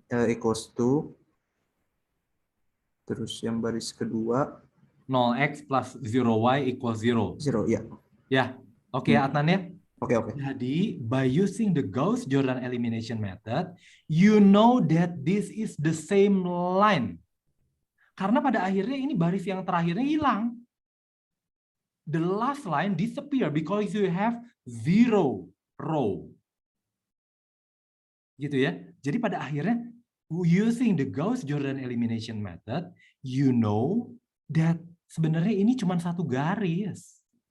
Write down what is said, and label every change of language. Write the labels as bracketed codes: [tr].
[en] Equals to, [id] terus yang baris kedua, [en] 0x plus 0y equals 0. [id] 0, ya. Ya, oke Adnan ya. Oke, oke. Jadi, [en] by using the Gauss-Jordan elimination method, you know that this is the same line. [id] Karena pada akhirnya ini baris yang terakhirnya hilang. [en] The last line disappear because you have 0 row. [id] Gitu ya. Jadi pada akhirnya, [en] using the Gauss-Jordan elimination method, you know that [id] sebenarnya ini cuma satu garis.